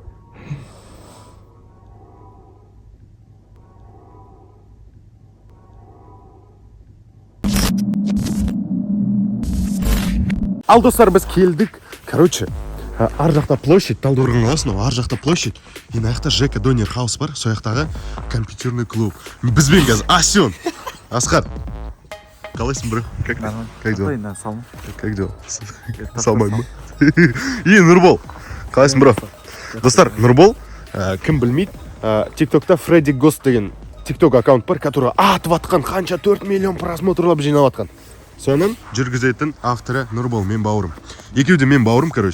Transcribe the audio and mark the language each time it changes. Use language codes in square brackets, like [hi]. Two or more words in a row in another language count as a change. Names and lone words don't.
[kk] Ал достар, біз келдік. Короче, ар жақта площадь, Талдықорған қаласының ар жақта площадь. И мына жақта Жека Донер Хаус бар, сол жақтағы [ru] компьютерный клуб. [kk] Бізбен қазір Асен, Асқар. Қалайсың, [ru] бро? Как дела? Как дела? [kk] Салмаймын. И Нұрбол. Қалайсың, бро? Достар, Нұрбол, кім білмейді, ТикТокта Фредди Гост деген ТикТок аккаунт бар, который атып атқан, қанша 4 миллион просмотрлап жинап атқан. Соның жүргізетін авторы Нұрбол, мен бауырым. Екеу де мен бауырым, короче.